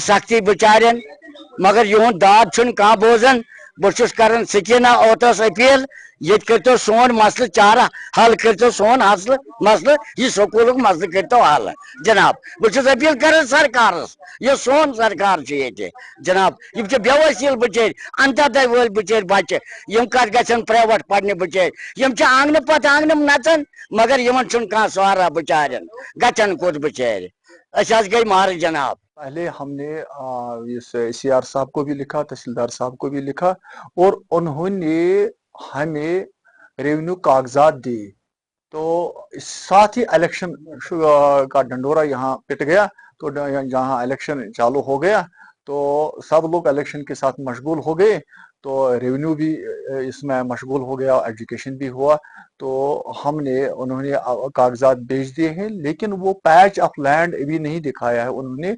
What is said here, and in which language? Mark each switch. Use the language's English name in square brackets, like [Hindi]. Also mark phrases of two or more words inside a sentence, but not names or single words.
[Kashmiri] سختی بِچارٮ۪ن مگر یِہُنٛد داد چھُنہٕ کانٛہہ بوزان بہٕ چھُس کران سکیٖنا اوتس أپیٖل ییٚتہِ کٔرۍتو سون مسلہٕ چارہ حل کٔرۍتو سون مسلہٕ یہِ سکوٗلُک مسلہٕ کٔرۍتو حل جناب بہٕ چھُس أپیٖل کران سرکارس یہِ سون سرکار چھُ ییٚتہِ جناب یِم چھِ بے وسیٖل بِچٲرۍ انتدے وٲلۍ بِچٲرۍ بچہِ یِم کتھ گژھن پریویٹ پرنہِ بِچٲرۍ یِم چھِ آنگنہٕ پتہٕ آنگنہٕ نژان مگر یِمن چھُنہٕ کانٛہہ سہارا بِچارٮ۪ن گژھن کوٚت بِچٲرۍ أسۍ حظ گٔے مارٕ جناب [Urdu] پہلے ہم نے CR صاحب کو بھی لکھا تحصیلدار صاحب کو بھی لکھا اور انہوں نے ہمیں ریونیو کاغذات دیے تو ساتھ ہی الیکشن کا ڈنڈورا یہاں پٹ گیا تو جہاں الیکشن چالو ہو گیا تو سب لوگ الیکشن کے ساتھ مشغول ہو گئے تو ریونیو بھی اس میں مشغول ہو گیا ایجوکیشن بھی ہوا تو انہوں نے کاغذات بھیج دیے ہیں لیکن وہ [English] patch of land [Urdu] ابھی نہیں دکھایا ہے انہوں نے